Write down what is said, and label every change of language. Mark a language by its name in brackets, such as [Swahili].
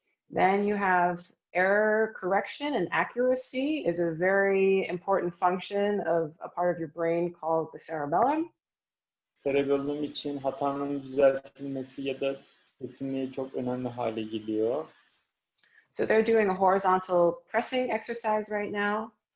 [English] Then you have error correction and accuracy is a very important function of a part of your brain called the cerebellum. [Turkish] Cerebellum için hatanın düzeltilmesi ya da kesinliği çok önemli hale geliyor. [English] So they're doing a horizontal pressing exercise right now.